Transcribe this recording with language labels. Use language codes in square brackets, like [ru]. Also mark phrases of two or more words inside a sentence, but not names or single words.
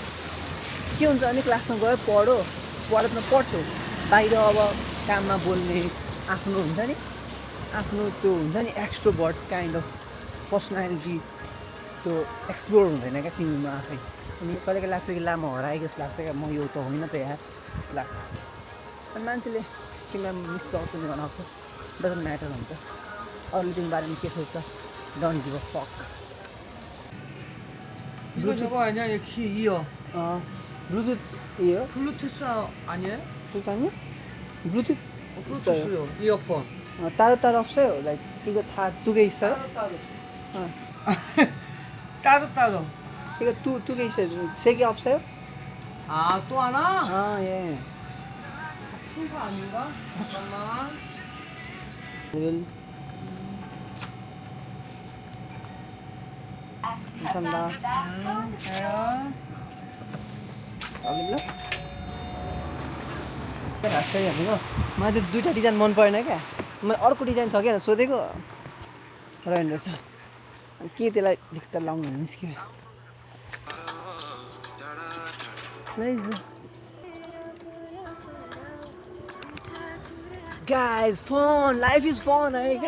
[ne] के हुन्छ भने क्लासमा गयो पढ्छौ, बाहिर अब काममा बोल्ने आफ्नो हुन्छ नि, आफ्नो त्यो हुन्छ नि [en] extrovert kind of personality [ne] त्यो एक्सप्लोर हुँदैन क्या तिमीमा आफै। अनि कहिले कहिले लाग्छ कि ला म हराएको जस्तो लाग्छ क्या, म यो त होइन त यार जस्तो लाग्छ। अनि मान्छेले तिमीलाई [en] miss out [ne] पनि गर्न सक्छ, [en] doesn't matter [ne] हुन्छ। अरूले तिम्रो बारेमा के सोच्छ, [en] don't give a fuck. [ko] 이거 아니야? 이어. ब्लुटुथ 이요? 블루투스 아니에요? ब्लुटुथ 아니야? ब्लुटुथ 블루투스요. 이어폰. 따로 없어요. like 이거 다 2개 있어요? 따로. 이거 두 개 있어요. 3개 없어요? 아, 또 하나? 아 예. 큰 거 아닌가? 잠깐만. 감사합니다. 가요. [ne] अघिल्लो खास गरी भनेको मलाई त्यो 2टा डिजाइन मन परेन क्या। मैले अर्को डिजाइन छ क्या सोधेको रहेन रहेछ। अनि के त्यसलाई भित्र लाउनु भने निस्क्यो। गाइज फन, [en] life is fun [ne] है क्या।